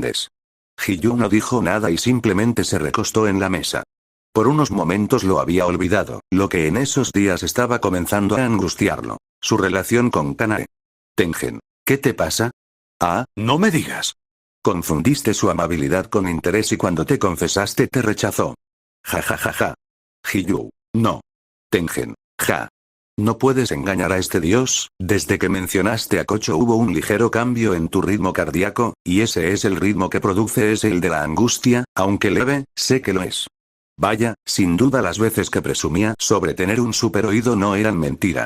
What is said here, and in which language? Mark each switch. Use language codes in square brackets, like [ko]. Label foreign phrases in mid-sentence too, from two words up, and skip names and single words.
[es] Hiyuu no dijo nada y simplemente se recostó en la mesa. Por unos momentos lo había olvidado, lo que en esos días estaba comenzando a angustiarlo. Su relación con Kanae. Tengen, ¿qué te pasa? Ah, no me digas. Confundiste su amabilidad con interés y cuando te confesaste te rechazó. Ja ja ja ja. Hiyuu, no. Tengen, ja. No puedes engañar a este dios, desde que mencionaste a Kocho hubo un ligero cambio en tu ritmo cardíaco, y ese es el ritmo que produce es el de la angustia, aunque leve, sé que lo es. Vaya, sin duda las veces que presumía sobre tener un super oído no eran mentira.